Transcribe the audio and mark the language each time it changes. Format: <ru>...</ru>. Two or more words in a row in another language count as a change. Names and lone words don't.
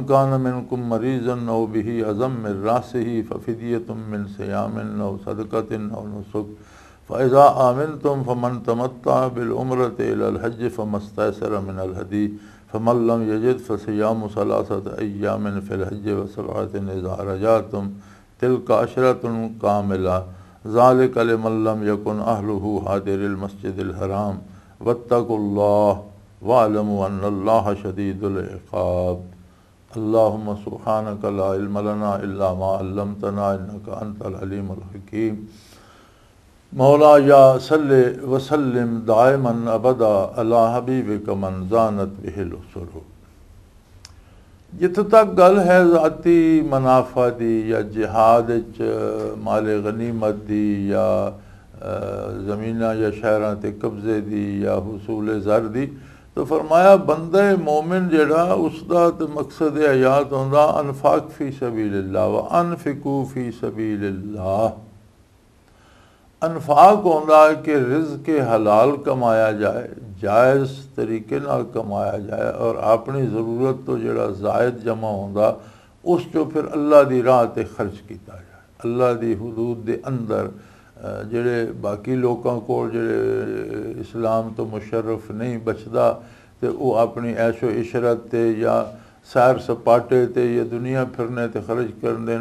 <ar>كان منكم مريضا أو به أذى من رأسه ففدية من صيام أو صدقة أو نسك فإذا آمنتم فمن تمتع بالعمرة إلى الحج فما استيسر من الهدي فمن لم يجد فصيام 3 أيام في الحج و7 إذا رجعتم تلك 10 كاملة ذلك لمن لم يكن أهله حاضر المسجد الحرام واتقوا الله واعلموا أن الله شديد العقاب. اللهم سبحانك لا علم لنا إلا ما علمتنا إنك أنت العليم الحكيم. مولاي صل وسلم دائما أبدا على حبيبك من زانت به الأسر.</ar> <pa>جتھے تک گل ہے ذاتی منافع دی یا جہاد مال غنیمت دی یا زمیناں یا شہراں تے قبضے دی یا حصول زر دی، تو فرمایا بندے مومن جڑا اسکا تو مقصد حیات ہوندا انفاق فی سبیل اللہ</pa> <ar>وأنفقوا في سبيل الله.</ar> <pa>انفاق ہوندا کہ رزق حلال کمایا جائے، جائز طریقے نال کمایا جائے اور اپنی ضرورت تو جڑا زائد جمع ہوندا اس چو پھر اللہ دی راہ تے خرچ کیا جائے. اللہ دی حدود دے اندر جیڑے باقی لوگوں کو جیڑے اسلام تو مشرف نہیں بچدا تے وہ اپنی عیش و عشرت تے یا سیر سپاٹے تے یا دنیا پھرنے تے خرچ کر دین.</pa>